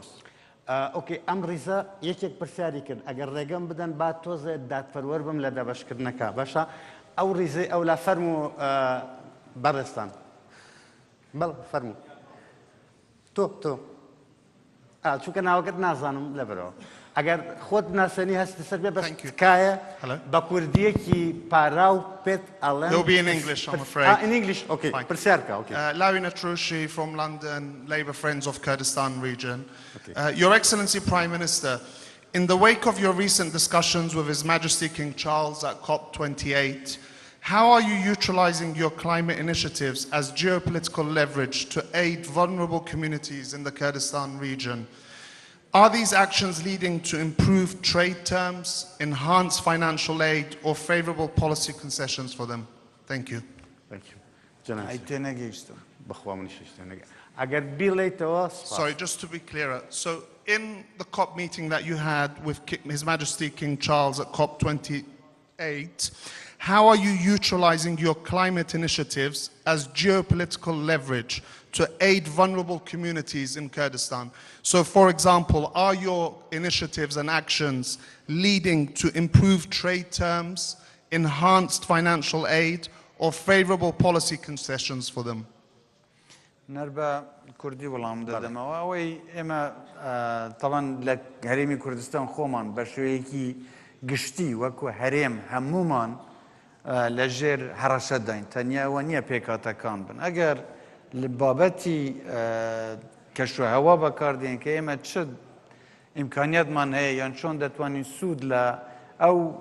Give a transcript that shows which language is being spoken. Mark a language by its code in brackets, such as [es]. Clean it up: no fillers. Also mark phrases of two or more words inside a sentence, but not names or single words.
[ckb] ئۆکێ ئەم ڕیزە یەکێک پرسیاری کرد ئەگەر ڕێگەم بدەن با تۆزێ دادپەروەر بم لە دەبەشکردنەکە باشە ئەو ڕیزەی ئەو لا فەرمو بەڕێستان بەڵ فەرمو تۆ چونکە ناوەکەت نازانم لەبەرەوە ئەگەر خۆت ناسەنی هەستی سەر بێ بەشتکایە بە کوردیەکی پارا و پێت ئەڵێن [en] It'll be in English, I'm afraid. In English, okay. Fine. [ckb] پرسیارکە okay. [en] Lawin Atrushi from London, Labour Friends of Kurdistan region. Your Excellency Prime Minister, in the wake of your recent discussions with His Majesty King Charles at COP28, how are you utilising your climate initiatives as geopolitical leverage to aid vulnerable communities in the Kurdistan region? Are these actions leading to improved trade terms, enhanced financial aid, or favourable policy concessions for them? Thank you. Thank you. [ckb] جناب ئەی تێنەگەیشتم بەخوا منیش شتێنەگە ئەگەر بیڵێیتەوە [en] Sorry, just to be clearer. So in the COP meeting that you had with His Majesty King Charles at COP28, how are you utilising your climate initiatives as geopolitical leverage to aid vulnerable communities in Kurdistan? So, for example, are your initiatives and actions leading to improved trade terms, enhanced financial aid, or favourable policy concessions for them? [ckb] نەربە کوردی وەڵام دەدەمەوە ئەوەی ئێمە تەڵەن لە هەرێمی کوردستان خۆمان بە شێوەیەکی گشتی وەکو هەرێم هەمومان لەژێر هەڕەشە داین تەنیاوە نییە پێکاتەکان بن ئەگەر لە بابەتی کەشوهەوا بەکاردێن کە ئێمە چ ئیمکانیەتمان هەیە یان چۆن دەتوانین سوود لە ئەو